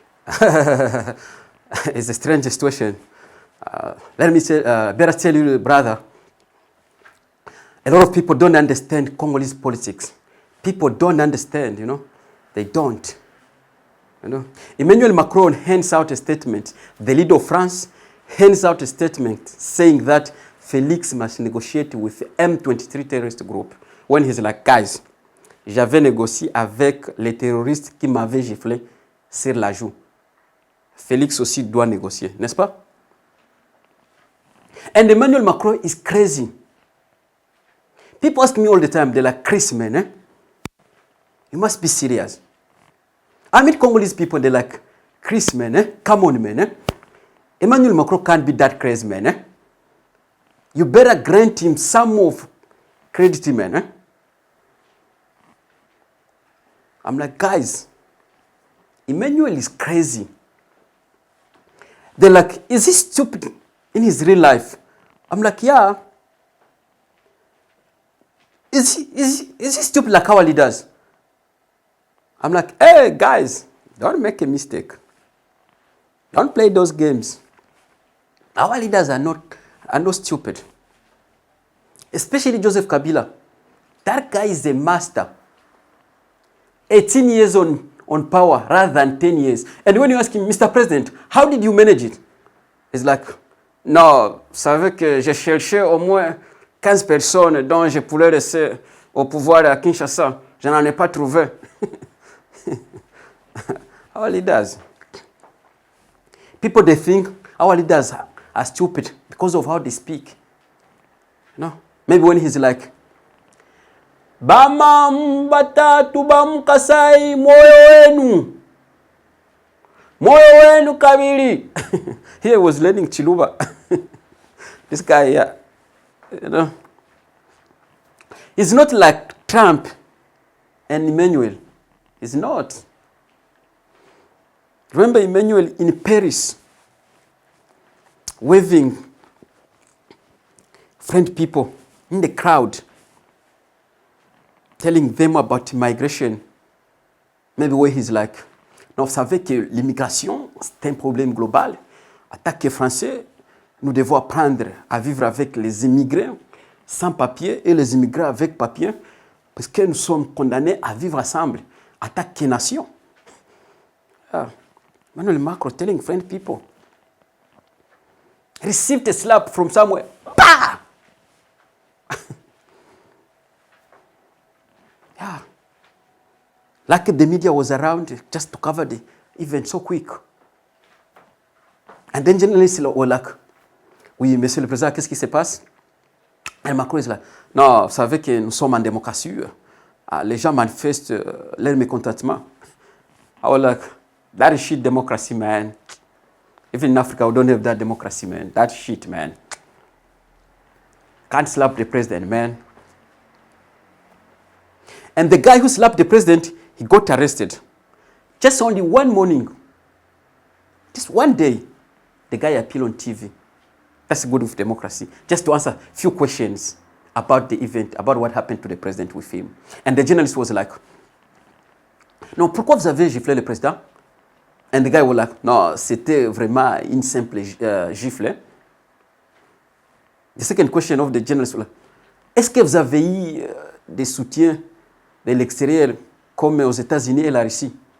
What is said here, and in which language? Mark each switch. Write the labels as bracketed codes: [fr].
[en] It's a strange situation. Let me say, better tell you, brother, a lot of people don't understand Congolese politics. People don't understand, They don't. Emmanuel Macron hands out a statement. The leader of France hands out a statement saying that Felix must negotiate with the M23 terrorist group. When he's like, guys, [fr] j'avais négocié avec les terroristes qui m'avaient giflé sur la joue. Felix aussi doit négocier, n'est-ce pas? [en] And Emmanuel Macron is crazy. People ask me all the time, they're like, Chris, man, you must be serious. I meet Congolese people, they're like, Chris, man, come on, man. Emmanuel Macron can't be that crazy, man. You better grant him some of credit, man. I'm like, guys, Emmanuel is crazy. They're like, is he stupid in his real life? I'm like, yeah. Is he stupid like our leaders? I'm like, hey, guys, don't make a mistake. Don't play those games. Our leaders are not stupid. Especially Joseph Kabila. That guy is a master. 18 years on power rather than 10 years. And when you ask him, Mr. President, how did you manage it? He's like, [fr] non, vous savez que j'ai cherché au moins 15 personnes dont je pourrais laisser au pouvoir à Kinshasa. Je n'en ai pas trouvé. [en] Our leaders. People, they think our leaders are stupid because of how they speak. Maybe when he's like, [lu] Bama batatu bamkasai moyo wenu kabili. [en] He was learning Chiluba. This guy here, he's not like Trump and Emmanuel. He's not. Remember Emmanuel in Paris, waving French people in the crowd, telling them about migration. Maybe where he's like, [fr] non, vous savez que l'immigration, c'est un problème global. En tant que Français, nous devons apprendre à vivre avec les immigrés sans papier et les immigrés avec papier, parce que nous sommes condamnés à vivre ensemble en tant que nation. [en] Emmanuel Macron telling French people, received a slap from somewhere. Bah! Yeah. Like the media was around just to cover the event so quick. And then journalists were like, [fr] oui, monsieur le président, qu'est-ce qui se passe? Et Macron [en] is like, [fr] non, vous savez que nous sommes en démocratie. Les gens manifestent leur mécontentement. [en] I was like, that is shit democracy, man. Even in Africa, we don't have that democracy, man. That shit, man. Can't slap the president, man. And the guy who slapped the president, he got arrested. Just only one morning. Just one day, the guy appeared on TV. That's good with democracy. Just to answer a few questions about the event, about what happened to the president with him. And the journalist was like, [fr] non, pourquoi vous avez giflé le président? [en] And the guy was like, [fr] non, c'était vraiment une simple gifle. [en] The second question of the journalist was like, [fr] est-ce que vous avez eu des soutiens de l'extérieur comme aux États-Unis et la Russie?